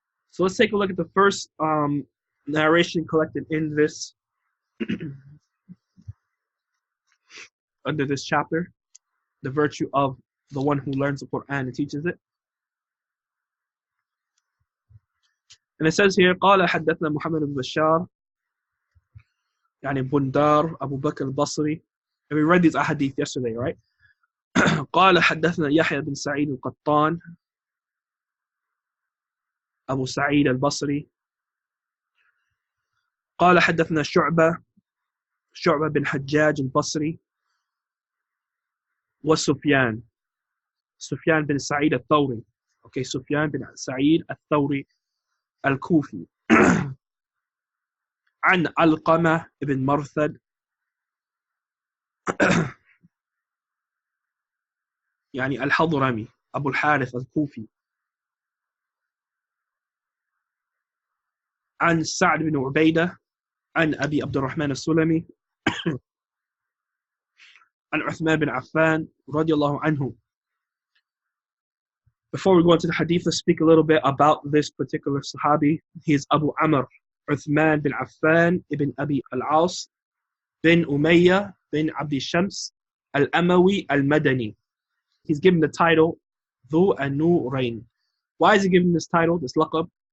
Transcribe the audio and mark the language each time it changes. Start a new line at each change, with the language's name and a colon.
English: So let's take a look at the first narration collected in this under this chapter, the virtue of the one who learns the Quran and teaches it. And it says here,
Arabic: قال حدثنا محمد بن بشار يعني بندار أبو بكر البصري.
English: And we read these ahadith yesterday, right?
Arabic: قال حدثنا يحيى بن سعيد القطان أبو سعيد البصري. قال حدثنا شعبة بن حجاج البصري وسفيان بن سعيد الثوري.
English: Okay,
Arabic: سفيان بن سعيد الثوري الكوفي. عن علقمة بن مرثد يعني الحضرمي أبو الحارث الكوفي. عن سعد بن عبيدة عن أبي عبد الرحمن السلمي عن عثمان بن عفان رضي الله عنه.
English: Before we go into the hadith, let's speak a little bit about this particular Sahabi. He is Abu Amr, Uthman bin Affan ibn Abi al-As bin Umayyah bin Abdi Shams al-Amawi al-Madani. He's given the title Dhu an-Nurayn. Why is he given this title, this laqab?